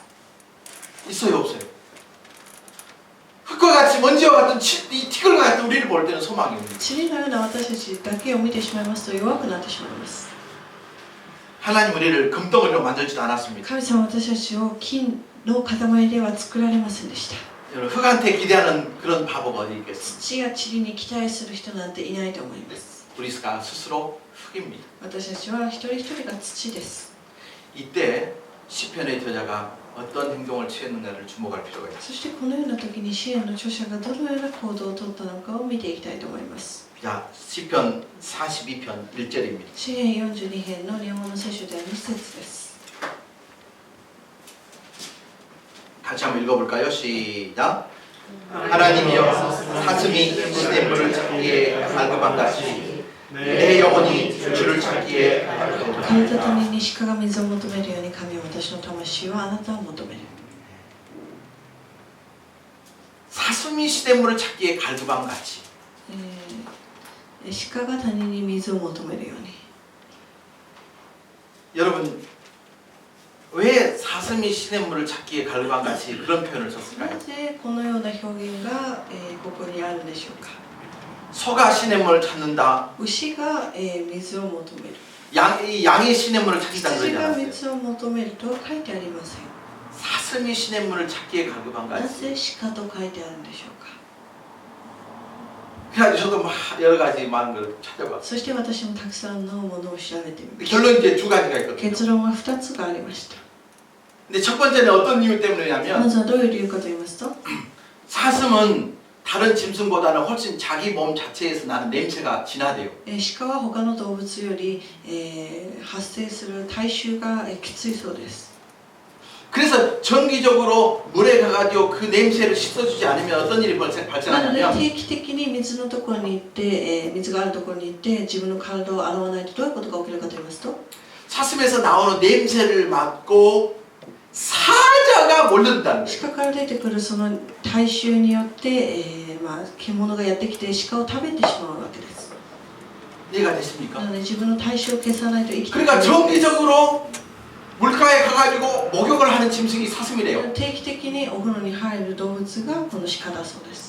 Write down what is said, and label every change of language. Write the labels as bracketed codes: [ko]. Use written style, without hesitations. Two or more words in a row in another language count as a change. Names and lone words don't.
[ko] 있어요 없어요? 흙과 같이 먼지와 같은 이 티끌과 같은 우리를 볼 때는 소망이 없는. [ja] 塵のような私たちだけを見てしまいますと弱くなってしまいます。 [ko] 하나님 우리를 금덩어리로 만들지도 않았습니다. [ja] 神様は私たちを金の塊では作られませんでした。 [ko] 여러분 흙한테 기대하는 그런 바보가 어디 있겠습니까? [ja] 土や塵に期待する人なんていないと思います。 [ko] 우리가 스스로 흙입니다. [ja] 私たちは一人一人が土です。 [ko] 이때 시편의 저자가 어떤 행동을 취했는가를 주목할 필요가 있습니다. [ja] そしてこのような時に詩篇の著者がどのような行動をとったのかを見ていきたいと思います。 [ko] 자, 시편 42편 1절입니다. [ja] 詩篇42編の日本語の聖書である2節です。 [ko] 같이 한번 읽어볼까요? 시작. 하나님이여 사슴이 시냇물을 찾기에 갈급한같이 내 영혼이 주를 찾기에 [ja] 枯れた谷に鹿が水を求めるように神は私の魂はあなたを求める。 [ko] 사슴이 시냇물을 찾기에 갈급한같이 [ja] 鹿が谷に水を求めるように。 [ko] 여러분 왜 사슴이 시냇물을 찾기에 갈급한같이 그런 표현을 [ja] な [ko] 썼을까요? [ja] ぜこのような表現が、ここにあるんでしょうか。 [ko] 소가 시냇물을 찾는다. [ja] 牛が、水を求める。 [ko] 양이 시냇물을 찾는다 [ja] 羊 [ko] 그러지 [ja] が [ko] 않았어요? [ja] 水を求めるとは書いてありません。 [ko] 사슴이 시냇물을 찾기에 [ja] な [ko] 갈급한같이. [ja] ぜ鹿と書いてあるんでしょうか。 [ko] 그래가지고 저도 막 여러 가지 많은 걸 찾아봤어요. [ja] そして私もたくさんのものを調べてみました。 [ko] 결론 이제 두 가지가 있거든요. [ja] 結論は2つがありました。 [ko] 근데 첫 번째는 어떤 이유 [ja] ま [ko] 때문이냐면 [ja] ずはどういう理由かと言いますと、 [ko] 사슴은 다른 짐승보다는 훨씬 자기 몸 자체에서 나는 냄새가 진하대요. [ja] 鹿は他の動物より、発生する体臭がきついそうです。 [ko] 그래서 정기적으로 물에 가가지고 그 냄새를 씻어주지 않으면 어떤 일이 [ja] なので [ko] 발생하냐면 [ja] 定期的に水のところに行って、水があるところに行って自分の体を洗わないとどういうことが起きるかと言いますと [ko] 사슴에서 나오는 냄새를 맡고 사자가 몰려든다는 [ja] 鹿 [ko] 거예요. [ja] から出てくるその体臭によって、獣がやってきて鹿を食べてしまうわけです。 [ko] 이해가 [ja] な [ko] 되십니까? [ja] ので自分の体臭を消さないと生きていけ [ko] 그러니까 [ja] ない。 [ko] 정기적으로 물가에 가가지고 목욕을 하는 짐승이 사슴이래요. [ja] 定期的にお風呂に入る動物がこの鹿だそうです。